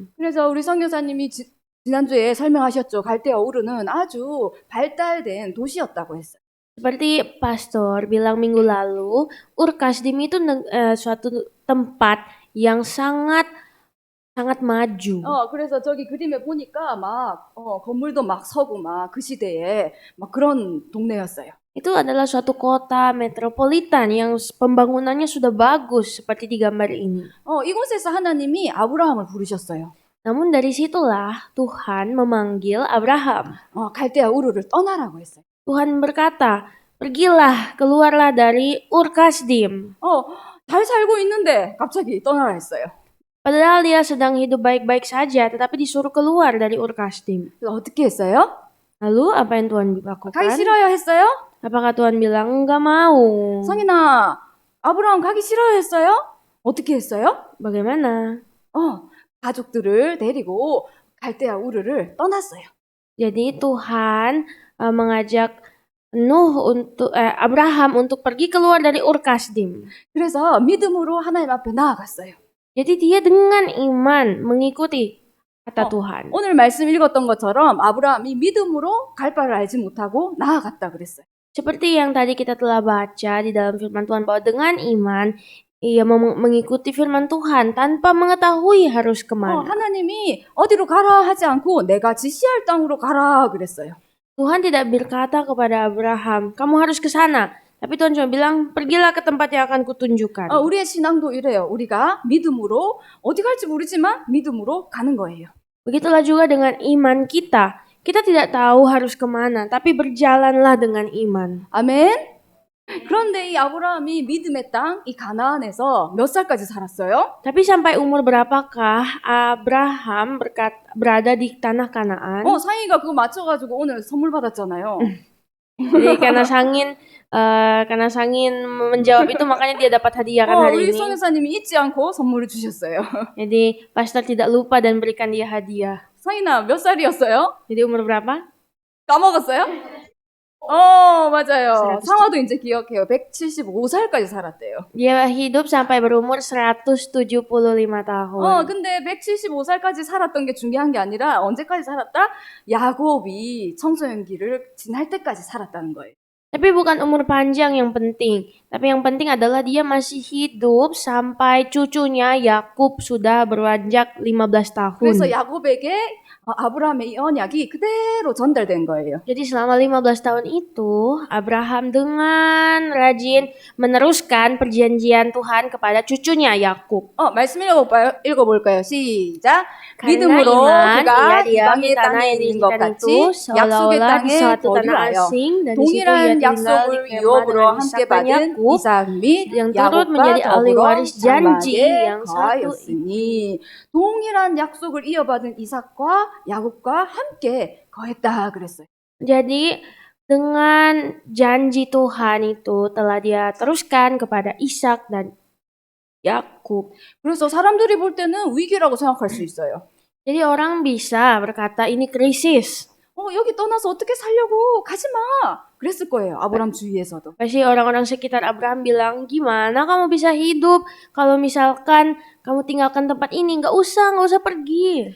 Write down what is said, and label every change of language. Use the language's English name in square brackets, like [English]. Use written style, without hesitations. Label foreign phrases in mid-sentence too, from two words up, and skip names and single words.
[Korean] 그래서 우리 선교사님이 지난주에 설명하셨죠. 갈대아 우르는 아주 발달된 도시였다고 했어요. [Indonesian] Seperti pastor bilang minggu lalu, Ur Kasdim itu suatu tempat yang sangat maju. [Korean] 그래서 저기 그림에 보니까 막 건물도 막 서고 막 그 시대에 막 그런 동네였어요. [Indonesian] Itu adalah suatu kota metropolitan yang pembangunannya sudah bagus seperti di gambar ini. [Korean] 이곳에서 하나님이 아브라함을 부르셨어요. [Indonesian] Namun dari situlah Tuhan memanggil Abraham. [Korean] 갈대아 우르를 떠나라고 했어요. [Indonesian] Tuhan berkata, pergilah, keluarlah dari Ur Kasdim. [Korean] 잘 살고 있는데 갑자기 떠나라 했어요. [Indonesian] Padahal dia sedang hidup baik-baik 사자, tetapi disuruh keluar dari Ur Kasdim. [Korean] 어떻게 했어요? [Indonesian] Lalu apa yang Tuhan lakukan? [Korean] 가기 싫어요 했어요? [Indonesian] Apakah Tuhan bilang enggak mau? [Korean] 성인아, 아브라함 가기 싫어요 했어요? 어떻게 했어요? [Indonesian] Bagaimana? [Korean] 가족들을 데리고 갈대아 우르를 떠났어요. [Indonesian] Jadi Tuhan mengajak Abraham untuk pergi keluar dari Ur Kasdim. [Korean] 그래서 믿음으로 하나님 앞에 나아갔어요. [Indonesian] Jadi dia dengan iman mengikuti kata Tuhan. [Korean] 오늘 말씀 읽었던 것처럼 아브라함이 믿음으로 갈 바를 알지 못하고 나아갔다 그랬어요. [Indonesian] Seperti yang tadi kita telah baca di dalam firman Tuhan bahwa dengan iman ia mengikuti firman Tuhan tanpa mengetahui harus kemana. [Korean] 하나님이 어디로 가라 하지 않고 내가 지시할 땅으로 가라 그랬어요. [Indonesian] Tuhan tidak berkata kepada Abraham, kamu harus ke sana. Tapi Tuhan cuma bilang, pergilah ke tempat yang akan kutunjukkan. [Korean] 우리의 신앙도 이래요. 우리가 믿음으로 어디 갈지 모르지만 믿음으로 가는 거예요. [Indonesian] Begitulah juga dengan iman kita. Kita tidak tahu harus kemana, tapi berjalanlah dengan iman. [Korean] 아멘. 그런데 이 아브라함이 믿음의 땅, 이 가나안에서 몇 살까지 살았어요? [Indonesian] Tapi sampai umur berapakah Abraham berada di tanah Kanaan? [Korean] 상희가 그거 맞춰가지고 오늘 선물 받았잖아요. [Indonesian] Jadi karena Sangin menjawab itu makanya dia dapat hadiah kan hari [Korean] 우리 [Indonesian] ini. [Korean] 성교사님이 잊지 않고 선물을 주셨어요. [Indonesian] Jadi pastor tidak lupa dan berikan dia hadiah. [Korean] 상희나 몇 살이었어요? [Indonesian] Jadi umur berapa? [Korean] 까먹었어요? 맞아요. 상화도 이제 기억해요. 175살까지 살았대요. [Indonesian] Dia hidup sampai berumur 175 tahun. [Korean] 근데 175살까지 살았던 게 중요한 게 아니라 언제까지 살았다? 야곱이 청소년기를 지날 때까지 살았다는 거예요. [Indonesian] Tapi bukan umur panjang yang penting. Tapi yang penting adalah dia masih hidup sampai cucunya Yakub sudah beranjak 15 tahun. [Korean] 그래서 야곱에게 아브라함의 이 언약이 그대로 전달된 거예요. [Indonesian] Jadi selama 15 tahun itu, Abraham dengan rajin meneruskan perjanjian Tuhan kepada cucunya Yakub. [Korean] 말씀 읽어볼까요? 시작. [Indonesian] Karena [Korean] 믿음으로 [Indonesian] iman, [Korean] 그가 [Indonesian] ia diam [Korean] 이방의 [Indonesian] di tanah [Korean] 땅에 [Indonesian] yang [Korean] 있는 것 [Indonesian] disediakan [Korean] 같이 [Indonesian] itu [Korean] 약속의 [Indonesian] seolah-olah di [Korean] 땅에 [Indonesian] suatu tanah [Korean] 거류하여 [Indonesian] asing dan di situ ia [Korean] 동일한 [Indonesian] tinggal di [Korean] 약속을 [Indonesian] kemah [Korean] 유업으로 [Indonesian] dengan [Korean] 함께 [Indonesian] Ishak dan [Korean] 받은 [Indonesian] Yakub [Korean] 이삭 및 [Indonesian] yang turut [Korean] 야곱과 [Indonesian] menjadi ahli [Korean] 더불어 [Indonesian] waris janji [Korean] 장막에 [Indonesian] yang satu [Korean] 거하였으니 동일한 약속을 이어받은 이삭과 야곱과 함께 거했다 그랬어요. [Indonesian] Jadi dengan janji Tuhan itu telah dia teruskan kepada Ishak dan Yakub. [Korean] 그래서 사람들이 볼 때는 위기라고 생각할 수 있어요. [Indonesian] Jadi orang bisa berkata ini krisis. [Korean] 여기 떠나서 어떻게 살려고 가지 마. 그랬을 거예요. 아브람 주위에서도. [Indonesian] Pasti orang-orang sekitar Abraham bilang, gimana kamu bisa hidup kalau misalkan kamu tinggalkan tempat ini, nggak usah pergi.